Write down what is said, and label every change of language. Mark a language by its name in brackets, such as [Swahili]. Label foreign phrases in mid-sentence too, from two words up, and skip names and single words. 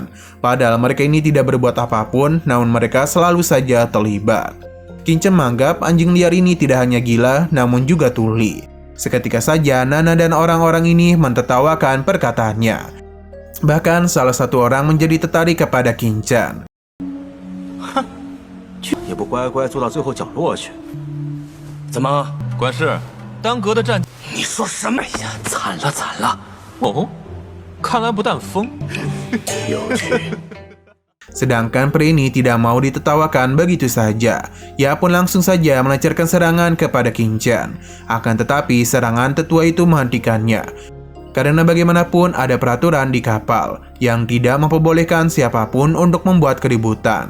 [Indonesian] Padahal mereka ini tidak berbuat apapun, namun mereka selalu saja terlibat. Qin Chan menganggap anjing liar ini tidak hanya gila, namun juga tuli. Seketika saja Nana dan orang-orang ini mentertawakan perkataannya. Bahkan salah satu orang menjadi tertarik kepada Qin Chan. [Chinese] 也不乖乖坐到最后角落去。怎么？管事，当阁的战…… 你说什么呀？惨了惨了！哦，看来不但疯，有趣。 [Indonesian] Sedangkan pria ini tidak mau ditertawakan begitu saja. Ia pun langsung saja melancarkan serangan kepada Qin Chan. Akan tetapi serangan tetua itu menghentikannya. Karena bagaimanapun ada peraturan di kapal yang tidak memperbolehkan siapapun untuk membuat keributan.